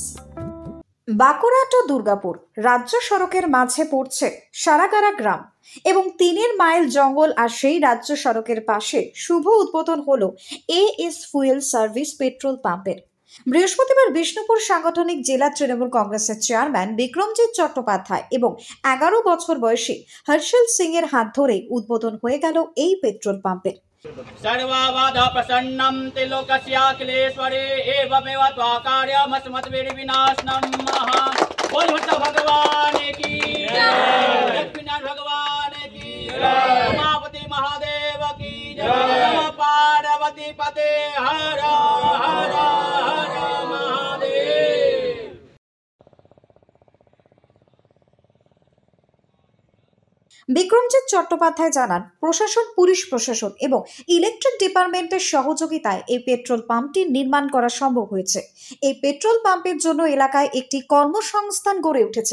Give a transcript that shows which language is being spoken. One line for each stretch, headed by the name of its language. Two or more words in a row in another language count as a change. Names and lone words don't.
Bangla: বাঁকুড়া টু দুর্গাপুর রাজ্য সড়কের মাঝে পড়ছে সারাগারা গ্রাম এবং 3 মাইল জঙ্গল, আর সেই রাজ্য সড়কের পাশে শুভ উদ্বোধন হলো এএস ফুয়েল সার্ভিস পেট্রোল পাম্পের। বৃহস্পতিবার বিষ্ণুপুর সাংগঠনিক জেলা তৃণমূল কংগ্রেসের চেয়ারম্যান বিক্রমজিৎ চট্টোপাধ্যায় এবং 11 বছর বয়সী হর্ষল সিং এর হাত ধরে উদ্বোধন হয়ে গেল এই
English: petrol pump.
Sanskrit: सर्वबाधा प्रसन्नं त्रिलोकस्याखिलेश्वरे एवमेव त्वाकार्यमस्मद्विनाशनं महा।
Hindi: बोल भट्ट भगवान की जय, लक्ष्मीनारायण भगवान की जय, उमापति महादेव की जय, पार्वती पते हर हर हर महादेव।
Bangla: বিক্রমজিৎ চট্টোপাধ্যায় জানান, প্রশাসন, পুলিশ প্রশাসন এবং
English: electric department
Bangla: সহযোগিতায় এই
English: petrol pump
Bangla: নির্মাণ করা সম্ভব হয়েছে। এই
English: petrol pump
Bangla: জন্য এলাকায় একটি কর্মসংস্থান গড়ে উঠেছে।